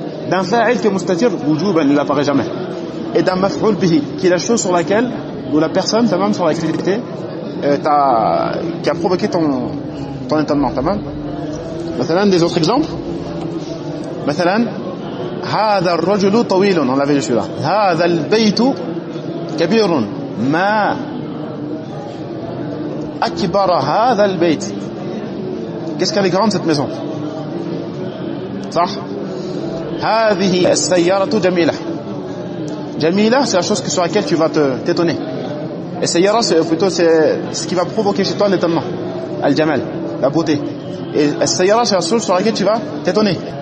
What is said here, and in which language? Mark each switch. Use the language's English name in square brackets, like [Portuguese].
[French] D'un fa'il qui est mustatir, wujouba, il n'apparaît jamais. Et d'un maf'ul bihi, qui est la chose sur laquelle, ou la personne, t'as même sur l'activité, qui a provoqué ton étonnement, t'as même. Mathalan, des autres exemples. Mathalan, [Arabic] هذا الرجل طويل, [French] on l'avait vu celui-là. [Arabic] هذا البيت كبير, ما أكبر هذا البيت. [French] Qu'est-ce qu'elle est grande cette maison? [Arabic] صح؟ هذه السيارة جميلة. [French] Jamila, c'est la chose sur laquelle tu vas t'étonner. Et Sayyara, c'est plutôt ce qui va provoquer chez toi l'étonnement. Al-Jamal, la beauté. Et la Sayyara, c'est la chose sur laquelle tu vas t'étonner.